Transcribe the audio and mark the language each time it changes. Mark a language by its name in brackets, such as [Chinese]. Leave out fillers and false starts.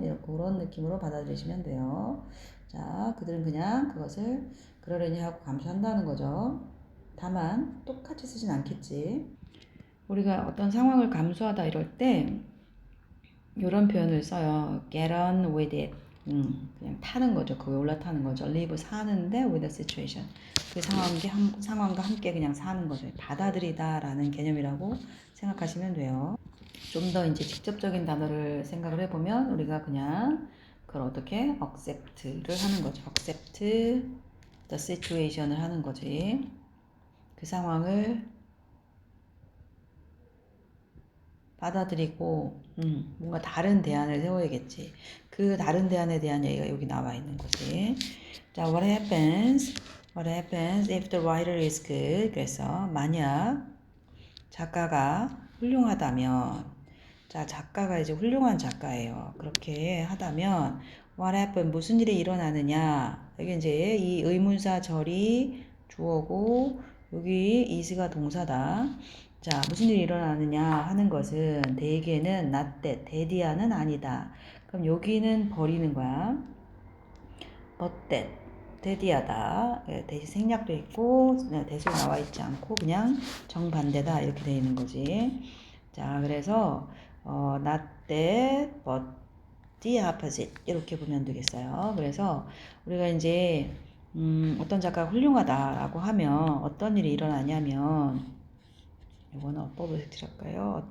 [Korean] 이렇게 그런 느낌으로 받아들이시면 돼요. 자, 그들은 그냥 그것을 그러려니 하고 감수한다는 거죠. 다만 똑같이 쓰진 않겠지. 우리가 어떤 상황을 감수하다 이럴 때 이런 표현을 써요. [English] get on with it. [Korean] 그냥 타는 거죠. 그거에 올라타는 거죠. [English] live [Korean] 사는데 [English] with the situation. [Korean] 그 상황과 함께 그냥 사는 거죠. 받아들이다라는 개념이라고 생각하시면 돼요. 좀 더 이제 직접적인 단어를 생각을 해보면 우리가 그냥 그걸 어떻게 accept를 하는 거죠. [English] accept the situation [Korean] 을 하는 거지. 그 상황을 받아들이고 뭔가 다른 대안을 세워야겠지. 그 다른 대안에 대한 얘기가 여기 나와 있는 거지. [English] 자, what happens? What happens if the writer is good? [Korean] 그래서 만약 작가가 훌륭하다면, 자, 작가가 이제 훌륭한 작가예요. 그렇게 하다면 [English] what happen? [Korean] 무슨 일이 일어나느냐? 여기 이제 이 의문사 절이 주어고 여기 is가 동사다. 자, 무슨 일이 일어나느냐 하는 것은 대개는 [English] not that, [Korean] 대디아는 아니다. 그럼 여기는 버리는 거야. [English] but that, [Korean] 대디하다. 대시 생략도 있고 대수 나와 있지 않고 그냥 정반대다 이렇게 되어 있는 거지. [English] 자, 그래서 not that, but the opposite [Korean] 이렇게 보면 되겠어요. 그래서 우리가 이제 어떤 작가가 훌륭하다라고 하면 어떤 일이 일어나냐면, 이거는 어법을 색칠할까요?